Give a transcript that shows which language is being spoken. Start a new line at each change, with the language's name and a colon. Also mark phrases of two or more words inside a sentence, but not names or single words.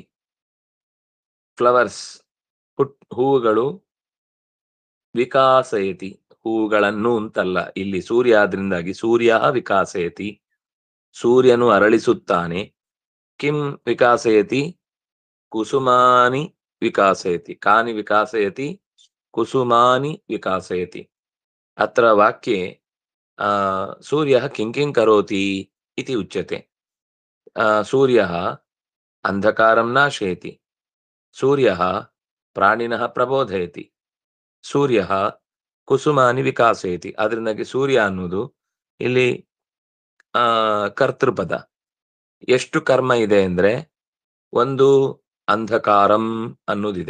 Kannada: ಫ್ಲವರ್ಸ್, ಹೂವುಗಳು, ವಿಕಾಸಯತಿ, ಹೂವುಗಳನ್ನು ಅಂತಲ್ಲ, ಇಲ್ಲಿ ಸೂರ್ಯ ಆದ್ರಿಂದಾಗಿ
Sanskrit: ಸೂರ್ಯ ವಿಕಾಸಯತಿ,
Kannada: ಸೂರ್ಯನು ಅರಳಿಸುತ್ತಾನೆ.
Sanskrit: ಕಿಂ ವಿಕಾಸಯತಿ? ಕುಸುಮಾನಿ ವಿಕಾಸಯತಿ. ಕಾನಿ ವಿಕಾಸಯತಿ? ಕುಸುಮಾನಿ ವಿಕಾಸಯತಿ. ಅತ್ರ ವಾಕ್ಯೆ ಸೂರ್ಯ ಕಿಂ ಕರೋತಿ ಇತಿ ಉಚ್ಯತೆ. ಸೂರ್ಯ ಅಂಧಕಾರಂ ನಾಶಯತಿ, ಸೂರ್ಯ ಪ್ರಾಣಿನಃ ಪ್ರಬೋಧಯತಿ, ಸೂರ್ಯ ಕುಸುಮಾನಿ ವಿಕಾಸಯತಿ.
Kannada: ಅದರಿಂದಾಗಿ ಸೂರ್ಯ ಅನ್ನೋದು ಇಲ್ಲಿ ಕರ್ತೃಪದ. ಎಷ್ಟು ಕರ್ಮ ಇದೆ ಅಂದ್ರೆ, ಒಂದು ಅಂಧಕಾರಂ ಅನ್ನೋದಿದೆ.